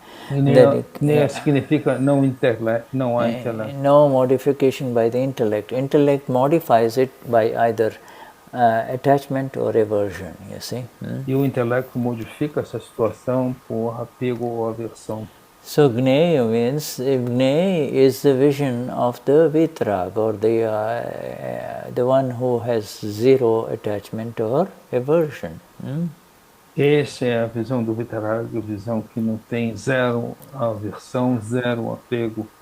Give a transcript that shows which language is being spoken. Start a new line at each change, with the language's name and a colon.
Portuguese: Gneya significa não intelecto, não há intelecto.
English: No modification by the intellect. Intellect modifies it by either attachment or aversion, you see.
Portuguese: E o intelecto modifica essa situação por apego ou aversão.
English: So Gneya means, Gneya is the vision of the Vitrag, or the one who has zero attachment or aversion.
Portuguese: Essa é a visão do Vitarag, a visão que não tem zero aversão, zero apego.